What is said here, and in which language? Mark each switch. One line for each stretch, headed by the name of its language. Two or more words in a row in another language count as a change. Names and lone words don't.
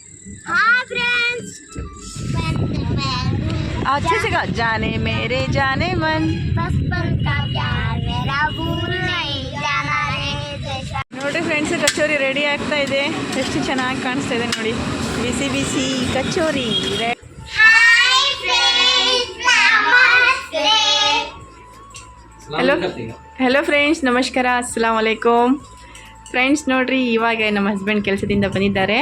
Hindi: हाँ फ्रेंड्स, अच्छे से गा जाने मेरे जाने मन बचपन का प्यार मेरा भूल नहीं जाना रे देशा.
Kannada: ನೋಡಿ ಫ್ರೆಂಡ್ಸ್, ಕಚೋರಿ ರೆಡಿ ಆಗ್ತಾ ಇದೆ. ಎಷ್ಟು ಚೆನ್ನಾಗಿ ಕಾಣಿಸ್ತಾ ಇದೆ ನೋಡಿ, ಬಿಸಿ ಬಿಸಿ ಕಚೋರಿ.
English: Hi friends, ನಮಸ್ತೆ. hello friends,
Kannada: ನಮಸ್ಕಾರ,
Arabic: السلام عليكم.
Kannada: ಫ್ರೆಂಡ್ಸ್ ನೋಡ್ರಿ, ಇವಾಗ ನಮ್ಮ ಹಸ್ಬೆಂಡ್ ಕೆಲಸದಿಂದ ಬಂದಿದ್ದಾರೆ.